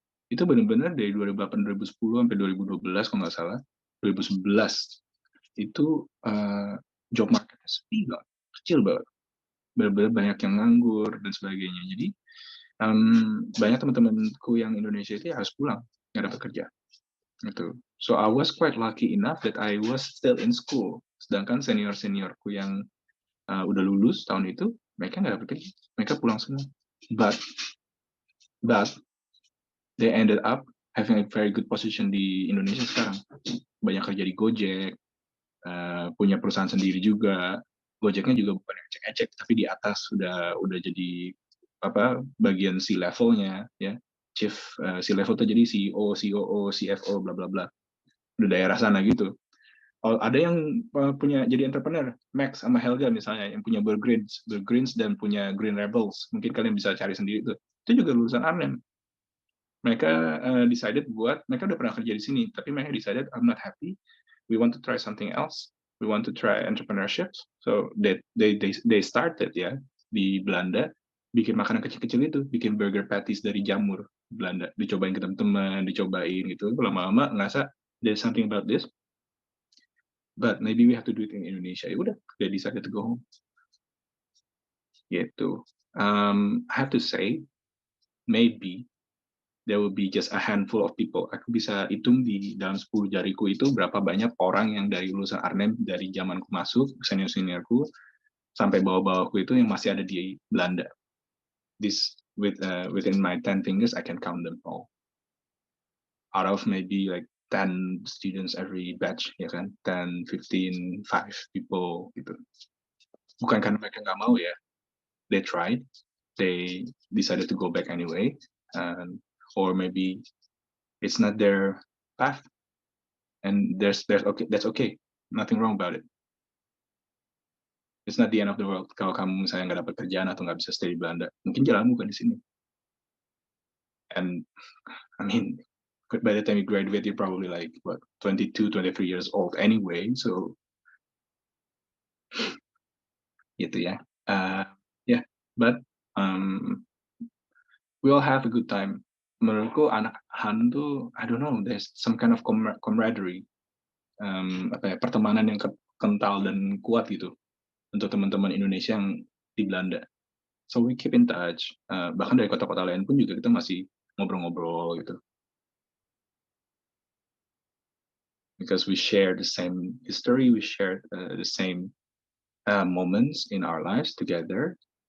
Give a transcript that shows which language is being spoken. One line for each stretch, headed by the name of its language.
Indonesian: Itu benar-benar dari 2008, 2010 sampai 2012 kalau nggak salah, 2011 itu job marketnya sepi banget, kecil banget, benar-benar banyak yang nganggur dan sebagainya. Jadi banyak teman-temanku yang Indonesia itu harus pulang, nggak dapat kerja. Gitu.
English: So I was quite lucky enough that I was still in school.
Indonesian: Sedangkan seniorku yang udah lulus tahun itu, mereka nggak dapat kerja, mereka pulang semua.
English: But they ended up having a very good position
Indonesian: di Indonesia sekarang. Banyak kerja di Gojek, punya perusahaan sendiri juga. Gojeknya juga bukan yang ecek-ecek, tapi di atas udah jadi bagian C-levelnya ya. Chief C-level tuh jadi CEO, COO, CFO, bla bla bla. Udah daerah sana gitu. Ada yang punya jadi entrepreneur, Max sama Helga misalnya, yang punya Burgreens dan punya Green Rebels. Mungkin kalian bisa cari sendiri tuh. Itu juga lulusan Arnhem. Mereka mereka udah pernah kerja di sini, tapi mereka decided,
English: I'm not happy. We want to try something else. We want to try entrepreneurship. So they started
Indonesian: ya di Belanda, bikin makanan kecil-kecil itu, bikin burger patties dari jamur Belanda. Dicobain ke teman-teman, dicobain gitu. Lama-lama ngerasa
English: there's something about this. But maybe we have to do it in Indonesia.
Indonesian: Ya udah,
English: they decided to go home. Gitu. I have to say, maybe there will be just a handful of people.
Indonesian: Aku bisa hitung di dalam 10 jariku itu berapa banyak orang yang dari lulusan Arnhem dari zamanku masuk, senior-seniorku, sampai bawah-bawahku itu yang masih ada di Belanda.
English: Within my 10 fingers, I can count them all. Out of maybe like 10 students every batch,
Indonesian: ya kan?
English: 10, 15, 5 people gitu.
Indonesian: Bukan karena mereka nggak mau ya.
English: They tried. They decided to go back anyway. Or maybe it's not their path. And that's okay. Nothing wrong about it. It's not the end of the world
Indonesian: kalau kamu misalnya nggak dapat kerjaan atau nggak bisa stay di Belanda. Mungkin jalanmu bukan di sini.
English: And I mean, by the time you graduate, you're probably like, what, 22, 23 years old anyway.
Indonesian: So, gitu ya.
English: Yeah, but we all have a good time.
Indonesian: Menurutku anak Han tuh,
English: I don't know, there's some kind of camaraderie,
Indonesian: pertemanan yang kental dan kuat gitu untuk teman-teman Indonesia yang di Belanda.
English: So we keep in touch.
Indonesian: Bahkan dari kota-kota lain pun juga kita masih ngobrol-ngobrol gitu.
English: Because we share the same history, we share the same moments in our lives together.